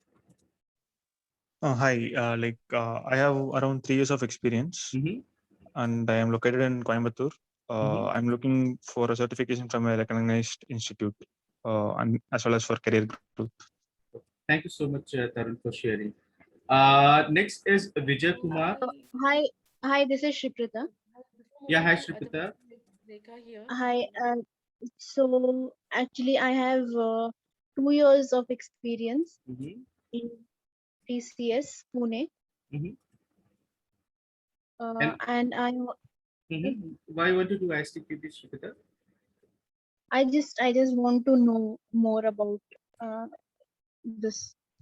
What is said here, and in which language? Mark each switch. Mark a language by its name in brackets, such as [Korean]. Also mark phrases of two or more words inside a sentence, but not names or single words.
[English] Hi, I have around 3 years of experience, and I am located in Coimbatore. I'm looking for a certification from a recognized institute, and as well as for career growth. Thank you so much, Tarun, for sharing. Next is Vijay Kumar. Hi, this is Shiprita. Yeah, hi, Shripita. Hi, so actually I have 2 years of experience in TCS, Pune. And Why you want to do ISTQB, Shripita? I just want to know more about this.